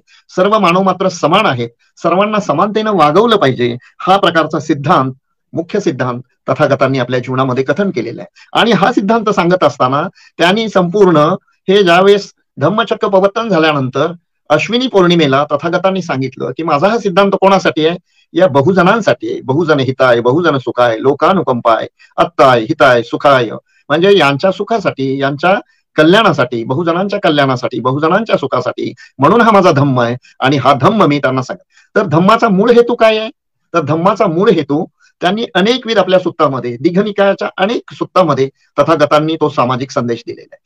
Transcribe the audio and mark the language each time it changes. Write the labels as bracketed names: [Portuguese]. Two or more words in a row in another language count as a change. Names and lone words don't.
[Marathi] सर्व मानव मात्र समान आहेत, सर्वांना समानतेनं वागवलं पाहिजे, हा प्रकारचा सिद्धांत, मुख्य सिद्धांत तथागतांनी आपल्या जीवनामध्ये कथन केलेलं आहे. आणि हा सिद्धांत सांगत असताना त्यांनी संपूर्ण हे ज्यावेळेस धम्मचक्र प्रवर्तन झाल्यानंतर अश्विनी पौर्णिमेला तथागतांनी सांगितलं की माझा हा सिद्धांत कोणासाठी आहे? या बहुजनांसाठी आहे. [Pali] बहुजन हिताय, बहुजन सुखाय, लोकानुकंपाय, अत्ताय, हिताय, सुखाय, [Marathi] म्हणजे यांच्या सुखासाठी, यांच्या कल्याणासाठी, बहुजनांच्या कल्याणासाठी, बहुजनांच्या सुखासाठी, म्हणून हा माझा धम्म आहे. आणि हा धम्म मी त्यांना सांग. तर धम्माचा मूळ हेतू काय आहे? तर धम्माचा मूळ हेतू त्यांनी अनेकविध आपल्या सुत्तामध्ये, दीघनिकायाच्या अनेक सुत्तामध्ये तथागतांनी तो सामाजिक संदेश दिलेला आहे.